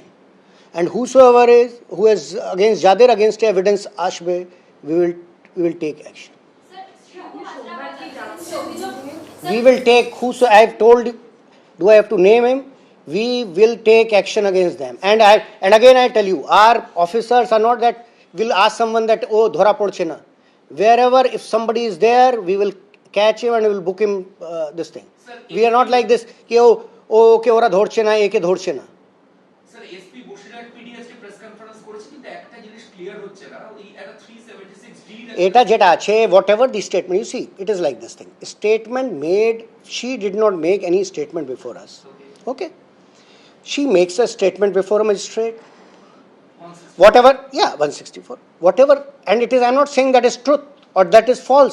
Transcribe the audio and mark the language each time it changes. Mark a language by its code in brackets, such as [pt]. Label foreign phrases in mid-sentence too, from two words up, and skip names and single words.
[en] And whosoever who is against evidence ashbe, we will take action. We will take I have told you, do I have to name him? We will take action against them. And again I tell you, our officers are not that will ask someone that oh [bn] ধরা পড়ছে না. [en] Wherever if somebody is there, we will catch him and we will book him this thing. We are not like this ki oh okay [bn] ওরা ধরছে না একে ধরছে না. Sir, SP Boshirat PD আজকে [en] press conference [bn] করেছে কিন্তু একটা জিনিস ক্লিয়ার হচ্ছে না এই এটা 376D এটা যেটা আছে [en] whatever the statement, you see, it is like this thing. Statement made, she did not make any statement before us. Okay. She makes a statement before a magistrate. Whatever, yeah, 164. Whatever, and it is, I'm not saying that is truth or that is false.